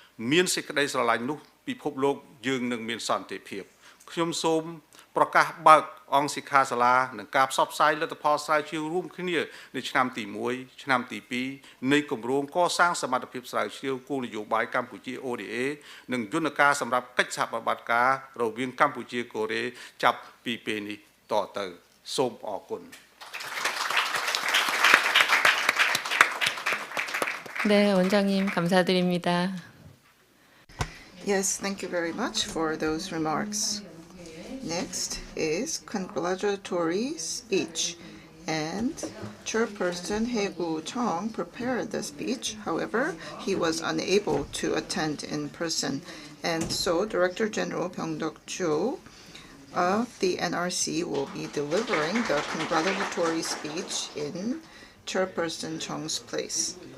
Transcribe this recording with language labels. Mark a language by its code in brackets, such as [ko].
[km] មានសេចក្តីស្រឡាញ់នោះពិភពលោកយើងនឹងមានសន្តិភាពខ្ញុំសូមប្រកាសបើកអង្គសិក្ខាសាលានិងការផ្សព្វផ្សាយលទ្ធផលស្រាវជ្រាវរួមគ្នានៅឆ្នាំទី1ឆ្នាំទី2នៃគម្រោងកសាងសមត្ថភាពស្រាវជ្រាវគោលនយោបាយកម្ពុជា ODA និងយន្តការសម្រាប់កិច្ចសហប្រតិបត្តិការរវាងកម្ពុជាកូរ៉េចាប់ពីពេលនេះតទៅសូមអរគុណ [ko] 네, 원장님 감사드립니다. [en] Yes, thank you very much for those remarks. Next is congratulatory speech, and Chairperson Hae-gu Chung prepared the speech. However, he was unable to attend in person, and so Director General Byung-deok Cho of the NRC will be delivering the congratulatory speech in Chairperson Chung's place.